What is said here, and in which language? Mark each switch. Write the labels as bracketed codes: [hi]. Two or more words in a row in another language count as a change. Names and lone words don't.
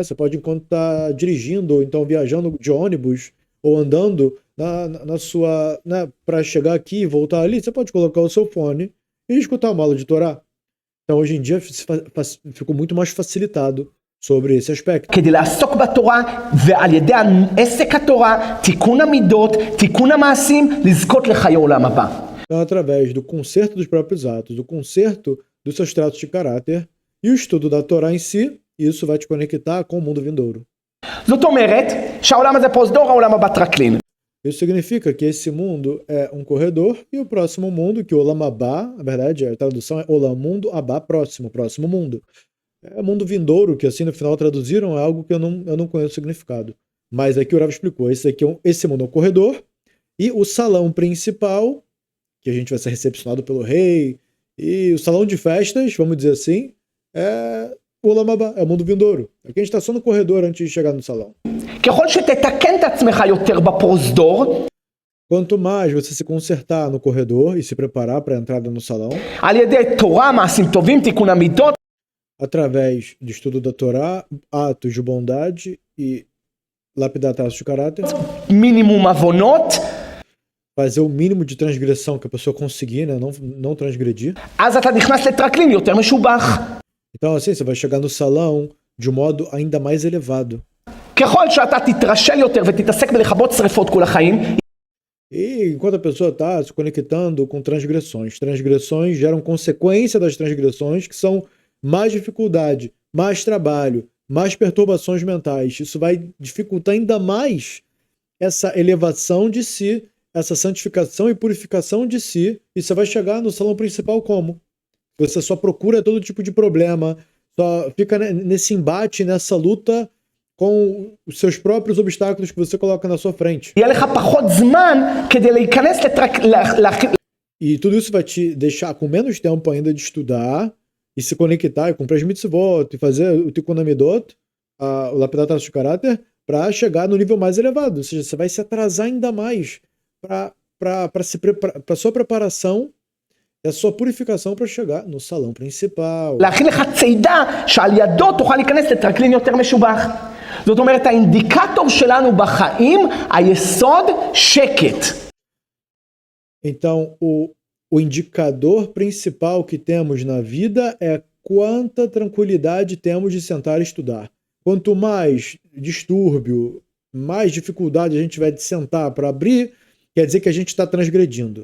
[pt] Você pode, enquanto está dirigindo, ou então viajando de ônibus, ou andando na sua, né, para chegar aqui e voltar ali, você pode colocar o seu fone e escutar uma aula de Torá. Então hoje em dia ficou muito mais facilitado sobre esse aspecto. [he] כדי לעסוק בתורה, ועל ידי עסק התורה, תיקון המידות, תיקון המעשים, לזכות לחיי עולם הבא. [pt] Então, através do conserto dos próprios atos, do conserto dos seus traços de caráter e o estudo da Torá em si, isso vai te conectar com o mundo vindouro. [he] זאת אומרת שהעולם הזה פרוזדור, העולם הבא טרקלין. [pt] Isso significa que esse mundo é um corredor e o próximo mundo, que o [he] עולם הבא, [pt] na verdade a tradução é Olam Mundo Abá, próximo mundo. É mundo vindouro, que assim no final traduziram, é algo que eu não conheço o significado. Mas aqui o Rav explicou, esse mundo é um corredor e o salão principal, que a gente vai ser recepcionado pelo rei, e o salão de festas, vamos dizer assim, é o [he] עולם הבא, [pt] é o mundo vindouro. Aqui a gente está só no corredor antes de chegar no salão. [he] ככל שתתקן את עצמך יותר בפרוזדור, [pt] Quanto mais você se consertar no corredor e se preparar para a entrada no salão, [he] על ידי תורה, מעשים טובים, תיקון המידות, [pt] através do estudo da Torá, atos de bondade e lapidar traços de caráter, [he] מינימום עוונות, [pt] fazer o mínimo de transgressão que a pessoa conseguir, né? Não transgredir. [he] אז אתה נכנס לטרקלין יותר משובח. [pt] Então, assim, você vai chegar no salão de um modo ainda mais elevado. [he] ככל שאתה תתרשל יותר ותתעסק בלכבות שריפות כל החיים, [pt] E enquanto a pessoa está se conectando com transgressões geram consequência das transgressões, que são mais dificuldade, mais trabalho, mais perturbações mentais. Isso vai dificultar ainda mais essa elevação de si, essa santificação e purificação de si, e você vai chegar no salão principal como? Você só procura todo tipo de problema, só fica nesse embate, nessa luta com os seus próprios obstáculos que você coloca na sua frente. [he] יהיה לך פחות זמן כדי להיכנס [pt] E tudo isso vai te deixar com menos tempo ainda de estudar e se conectar e cumprir as mitzvot e fazer o [he] תיקון המידות, [pt] o lapidar traços de caráter, para chegar no nível mais elevado. Ou seja, você vai se atrasar ainda mais para sua preparação e a sua purificação para chegar no salão principal. [he] להכין לך צידה שעל ידו תוכל להיכנס לטרקלין יותר משובח. זאת אומרת, האינדיקטור שלנו בחיים, היסוד שקט. [pt] Então, o indicador principal que temos na vida é quanta tranquilidade temos de sentar e estudar. Quanto mais distúrbio, mais dificuldade a gente tiver de sentar para abrir, quer dizer que a gente está transgredindo.